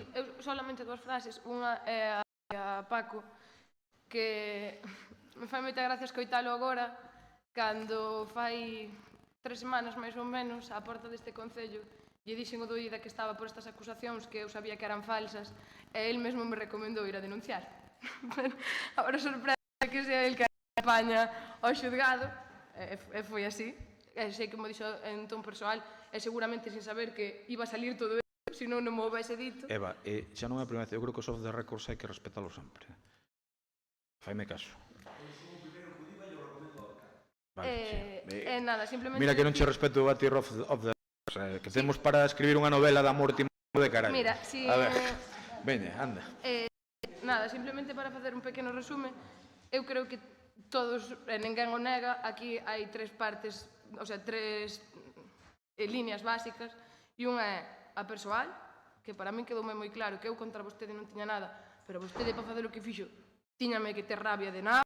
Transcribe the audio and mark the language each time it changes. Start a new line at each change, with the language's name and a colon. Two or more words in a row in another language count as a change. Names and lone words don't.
Galician: Sí, eu solamente dúas frases. Unha é a Paco, que me fai moita gracia escoitalo agora, cando fai 3 semanas, máis ou menos, á porta deste Concello, lle dixen o doída que estaba por estas acusacións que eu sabía que eran falsas, e el mesmo me recomendou ir a denunciar. Agora sorprende que sea el que acompaña ao xudgado, e foi así. Sei que me dixo en ton persoal, e seguramente sin saber que iba a salir todo isto, senón non me houvese dito. Eva, xa non é a primeira vez, eu creo que os
English: off the records
Galician: hai que respetalo sempre. Faime caso. Nada, simplemente... Mira que non che respeto a ti
English: off the records,
Galician: que temos para escribir unha novela de amor timado de carallo. Mira, si... A ver, veña, anda. Nada, simplemente para facer un pequeno resume, eu creo que todos, ninguén o nega, aquí hai 3 partes,
Spanish: o sea,
Galician: 3 líneas básicas, e unha é a persoal, que para min quedoume moi claro que eu contra vostede non tiña nada, pero vostede para facer o que fixo tiñame que ter rabia de nada.